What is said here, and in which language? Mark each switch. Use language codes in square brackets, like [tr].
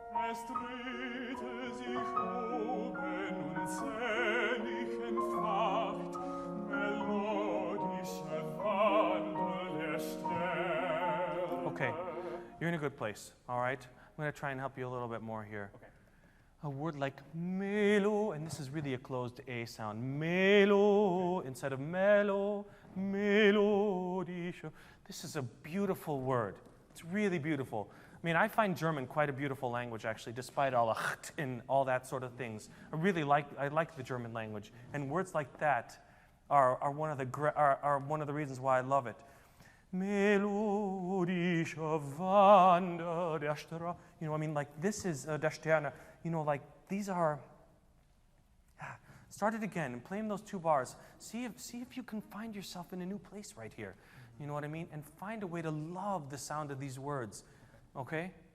[de] Es drehte sich oben und zählig entfacht, melodische Wandel der Sterne. [en] Okay, you're in a good place, all right? I'm going to try and help you a little bit more here. Okay. A word like melo, and this is really a closed A sound. Melo instead of mellow, melodische. This is a beautiful word. It's really beautiful. I mean, I find German quite a beautiful language, actually, despite all the and all that sort of things. I like the German language, and words like that are one of the reasons why I love it. [de] Melodische Wander der Sterne. [en] You know, I mean, like this is [de] der Sterne. [en] You know, like these are. Start it again and play in those two bars. See if you can find yourself in a new place right here. You know what I mean? And find a way to love the sound of these words. Okay?